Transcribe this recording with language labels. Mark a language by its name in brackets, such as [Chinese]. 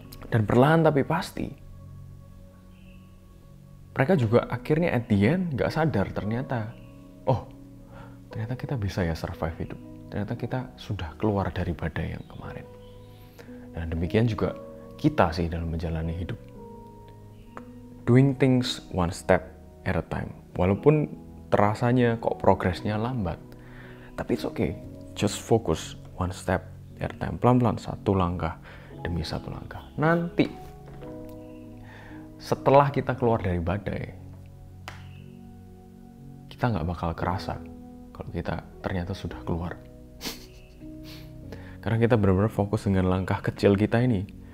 [Indonesian] Dan perlahan tapi pasti. Mereka juga akhirnya [English] at the end [Indonesian] gak sadar ternyata. Oh, ternyata kita bisa ya survive hidup. Ternyata kita sudah keluar dari badai yang kemarin. Dan demikian juga kita sih dalam menjalani hidup. [English] Doing things one step at a time. [Indonesian] Walaupun terasanya kok progresnya lambat. Tapi [English] it's okay. Just focus one step at a time. [Indonesian] Pelan-pelan satu langkah demi satu langkah. Nanti setelah kita keluar dari badai, kita nggak bakal kerasa kalau kita ternyata sudah keluar. Karena kita benar-benar fokus dengan langkah kecil kita ini.